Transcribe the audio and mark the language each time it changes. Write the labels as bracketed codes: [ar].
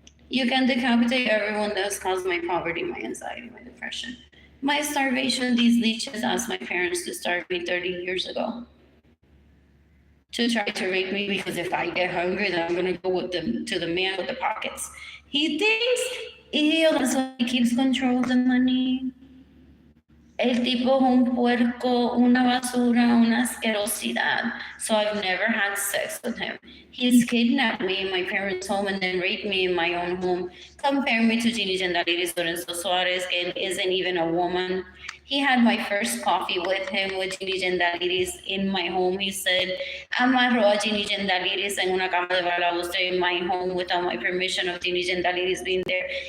[en] You can decapitate everyone that's caused my poverty, my anxiety, my depression, my starvation. These leeches asked my parents to starve me 30 years ago, to try to rape me, because if I get hungry, then I'm going to go with them to the man with the pockets. He thinks, that's why he keeps control of the money. [es] El tipo es un puerco, una basura, una asquerosidad. [en] So I've never had sex with him. He's kidnapped me in my parents' home and then raped me in my own home. Compare me to Gini Arlene Lorenzo Suarez, and isn't even a woman. He had my first coffee with him with Ginny Gendaliris in my home. He said, [es] amarró a Ginny Gendaliris en una cama de balaustre [en] in my home without my permission of Ginny Gendaliris being there.